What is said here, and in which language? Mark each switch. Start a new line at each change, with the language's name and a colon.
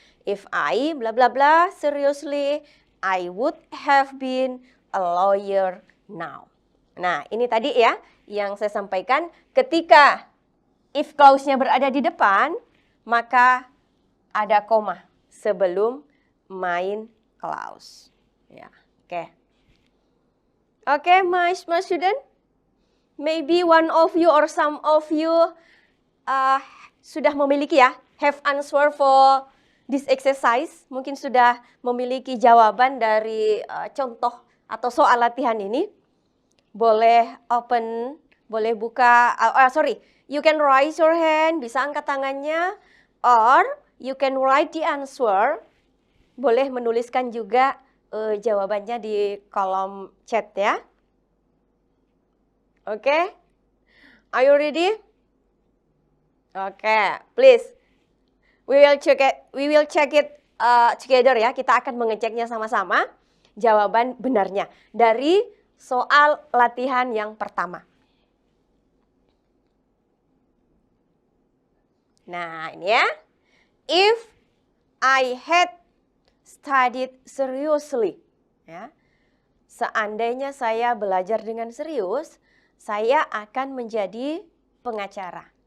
English: If I bla bla bla seriously, I would have been a lawyer now.
Indonesian: Nah, ini tadi ya yang saya sampaikan, ketika if clause-nya berada di depan, maka ada koma sebelum main clause. Ya, oke.
English: Oke, my student, maybe one of you or some of you
Indonesian: sudah memiliki ya,
English: have answer for this exercise.
Indonesian: Mungkin sudah memiliki jawaban dari contoh atau soal latihan ini.
English: Boleh open,
Indonesian: boleh buka,
English: you can raise your hand,
Indonesian: bisa angkat tangannya,
English: or you can write the answer.
Indonesian: Boleh menuliskan juga jawabannya di kolom chat ya.
English: Oke? Are you ready? Oke, please. We will check it together ya.
Indonesian: Kita akan mengeceknya sama-sama jawaban benarnya dari soal latihan yang pertama. Nah, ini ya.
English: If I had studied seriously, ya.
Indonesian: Seandainya saya belajar dengan serius, saya akan menjadi pengacara.